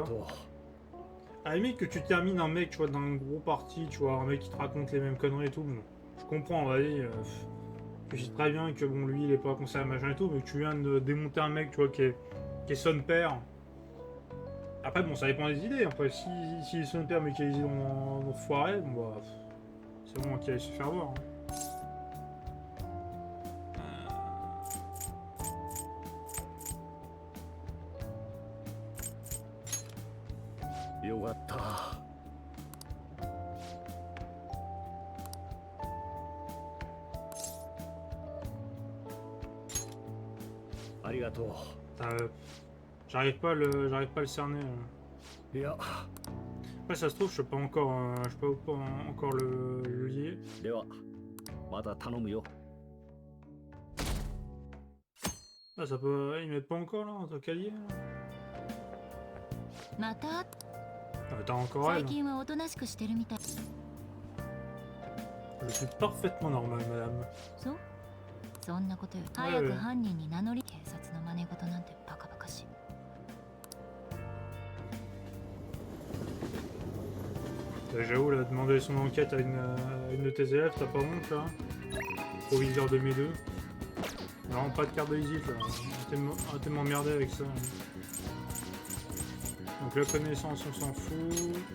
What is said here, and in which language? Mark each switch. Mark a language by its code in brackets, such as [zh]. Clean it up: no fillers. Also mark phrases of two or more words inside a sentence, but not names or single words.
[fr] À la limite que tu termines un mec, tu vois, d'un gros parti, tu vois, un mec qui te raconte les mêmes conneries et tout, bon, je comprends, vas-y, je sais très bien que bon, lui, il est pas concerné machin et tout, mais que tu viens de démonter un mec, tu vois, qui est son père. Après, bon, ça dépend des idées. Après, si est son père, mais qu'il a des idées dans foiré, bon, bah, c'est bon qu'il aille se faire voir. Hein. [ja] よかったありがと [fr] J'arrive pas à le cerner. [ja] ういや [fr] Après, ça se trouve, je peux pas encore le lier. [ja] ではまた頼むよ [fr] Ah, ça peut. Ils mettent pas encore là, en tant qu'allié. [ja] また [fr] Ah, t'as encore [ja] 最 [fr] elle. [ja] 近はおとなしくしてるみたい。 [fr] Je suis parfaitement normal, madame. [ja] そうそんなことより早く犯人に名乗り警察の真似事なんてバカバカしい。 [fr] J'avoue, là, demander son enquête à une de tes élèves, t'as pas honte là? Proviseur de mes deux. Non, pas de carte de visite là. Arrêtez de m'emmerder avec ça. Donc la connaissance, on s'en fout.